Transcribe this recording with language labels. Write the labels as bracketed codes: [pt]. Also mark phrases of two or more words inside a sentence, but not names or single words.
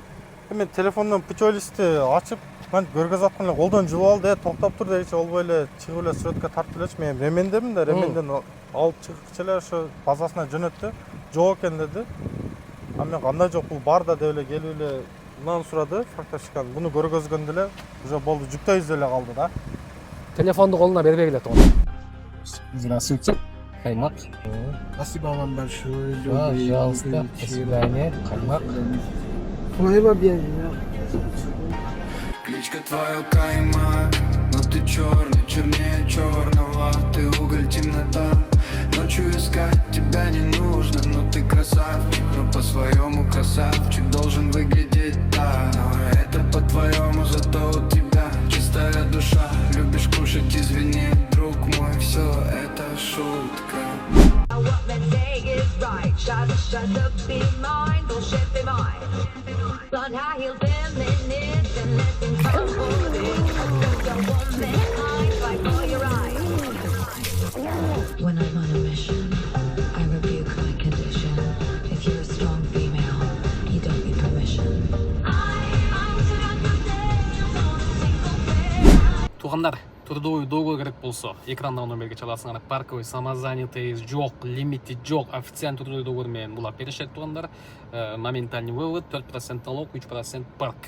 [ky] Мен телефондон путевой листти ачып, мен көргөзүп аткан эле колдон жуп алды, токтоп тур дегиче болбой эле чыгып эле сүрөткө тартып элечи. Мен ремендемин да, ременден алып чыгып эле ошо базасына жөнөттү. Жок экен деди. А мен кандай жок, бул бар да деп эле келип эле мынаны сурады, фрахтовщикан. Буну көргөзгөндө эле уже болду, жүктөй эле калды да. Телефонду колуна бербегиле туган. [ru] Здравствуйте. Каймак. Спасибо вам большое. Пожалуйста. До свидания. Каймак. Спасибо, бедный. Кличка твоя Кайма, но ты черный, чернее черного. Ты уголь, темнота. Ночью искать тебя не нужно, но ты красавчик, но по-своему красавчик должен выглядеть так. Но это по-твоему, зато у тебя чистая душа. Любишь кушать, извини, друг мой, все это шутка. [en] What men say is right. Shut up, be mine. Bullshit, be mine. Blonde high heel feminist and let them come for it. Don't a woman hide, fight for your right. When I'm on a mission, I rebuke my condition. If you're a strong female, you don't need permission. [kk] Туғандар, [ru] трудовой договор [kk] керек болса, экрандағы номерге чаласыңар. [ru] Парковый, самозанятый, [kk] жоқ, лимитед жоқ, [ru] официальный трудовой договормен [kk] бұлар берешет туғандар. [ru] Моментальный вывод, 4% налог, 3% парк.